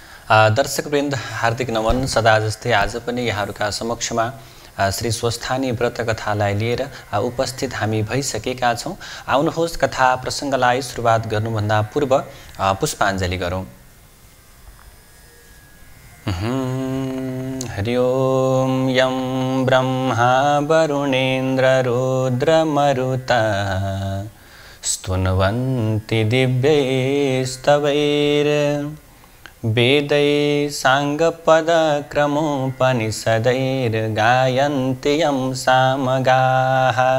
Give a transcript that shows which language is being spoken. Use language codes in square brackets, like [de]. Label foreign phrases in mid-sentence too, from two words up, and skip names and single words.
[ne] दर्शकवृन्द हार्दिक नमन। सदा जस्तै आज पनि यहाँहरूका समक्षमा श्री स्वस्थानी व्रत कथालाई लिएर उपस्थित हामी भइसकेका छौँ। आउनुहोस् कथा प्रसङ्गलाई सुरुवात गर्नुभन्दा पूर्व पुष्पाञ्जली गरौँ। [sa] हरि ओम यं ब्रह्मा वरुणेन्द्र रुद्रमरुता स्तुन्वन्ति दिव्यैस्तवैर् वेदै साङ्गपदक्रमोपनिषदैर्गायन्ति यं सामगाः